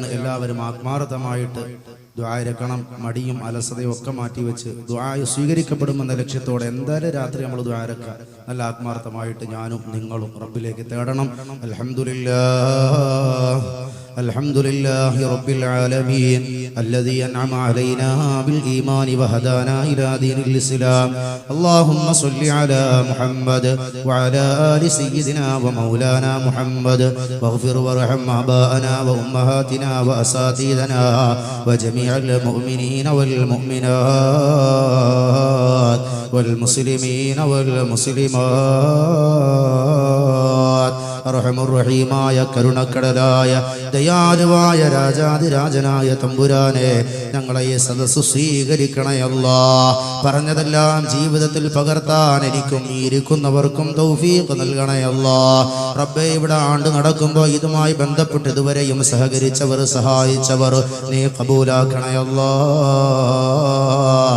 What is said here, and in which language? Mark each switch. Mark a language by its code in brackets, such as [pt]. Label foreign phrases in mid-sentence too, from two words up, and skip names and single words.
[ml] എല്ലാവരും ആത്മാർത്ഥമായിട്ട് ദുആയിരക്കണം. മടിയും അലസതയും ഒക്കെ മാറ്റിവെച്ച് ദുആ സ്വീകരിക്കപ്പെടുമെന്ന ലക്ഷ്യത്തോടെ എന്തായാലും രാത്രി നമ്മൾ ദുആയിരക്കുക. നല്ല ആത്മാർത്ഥമായിട്ട് ഞാനും നിങ്ങളും റബ്ബിലേക്ക് തേടണം. [ar] الحمد لله الحمد لله رب العالمين الذي أنعم علينا بالإيمان وهدانا إلى دين الإسلام. اللهم صل على محمد وعلى آل سيدنا ومولانا محمد واغفر وارحم آباءنا وأمهاتنا وأساتذتنا وجميع المؤمنين والمؤمنات والمسلمين والمسلمات. [ml] അർഹമുർറഹീമായ കരുണക്കടലായ ദയാലുവായ രാജാതിരാജനായ തമ്പുരാനെ, ഞങ്ങളെ ഈ സദസ്സ് സ്വീകരിക്കണേ അല്ലാഹ്. പറഞ്ഞതെല്ലാം ജീവിതത്തിൽ പകർത്താൻ എനിക്കും ഈ ഇരിക്കുന്നവർക്കും തൗഫീഖ് നൽകണേ അല്ലാഹ്. റബ്ബേ, ഇവിടെ ആണ്ട് നടക്കുമ്പോൾ ഇതുമായി ബന്ധപ്പെട്ട് ഇതുവരെയും സഹകരിച്ചവർ, സഹായിച്ചവർ നീ ഖബൂലാക്കണേ അല്ലാഹ്.